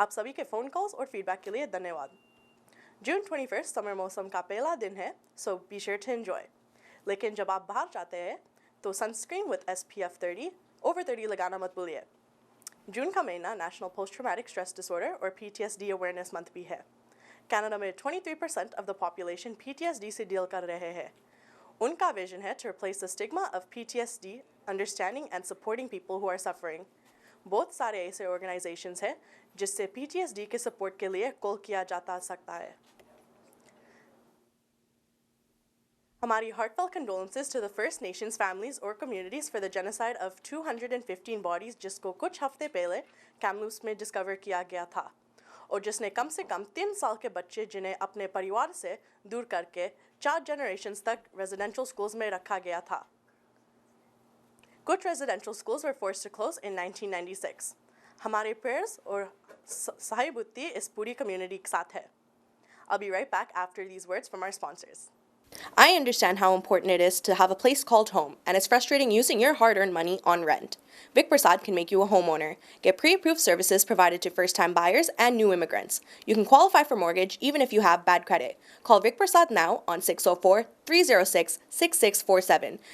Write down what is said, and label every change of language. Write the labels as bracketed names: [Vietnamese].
[Hindi] आप सभी के फ़ोन कॉल्स और फीडबैक के लिए धन्यवाद। जून 21 समर मौसम का पहला दिन है, [English] So be sure to enjoy. [Hindi] लेकिन जब आप बाहर जाते हैं तो सनस्क्रीन विद SPF 30 ओवर 30 लगाना मत भूलिए। जून का महीना national post traumatic stress disorder और PTSD अवेयरनेस मंथ भी है। कनाडा में 23% ऑफ द पॉपुलेशन PTSD से डील कर रहे हैं। उनका विजन है [English] to replace the stigma of PTSD, understanding and supporting people who are suffering. [Hindi] बहुत सारे ऐसे ऑर्गेनाइजेशंस हैं जिससे PTSD के सपोर्ट के लिए कॉल किया जाता सकता है। हमारी [English] heartfelt condolences to the First Nations families or communities for the genocide of 215 bodies [Hindi] जिसको कुछ हफ्ते पहले कैमलूप्स में डिस्कवर किया गया था और जिसने कम से कम 3 साल के बच्चे जिन्हें अपने परिवार से दूर करके 4 जनरेशंस तक रेजिडेंशियल स्कूल्स में रखा गया था। कुछ [English] Residential schools were forced to close in 1996। [Hindi] हमारे प्रेयर्स और सहानुभूति इस पूरी कम्युनिटी के साथ है। [English] I'll be right back after these words from our sponsors. I understand how important it is to have a place called home, and it's frustrating using your hard-earned money on rent. Vic Prasad can make you a homeowner. Get pre-approved services provided to first-time buyers and new immigrants. You can qualify for mortgage even if you have bad credit. Call Vic Prasad now on 604-306-6647.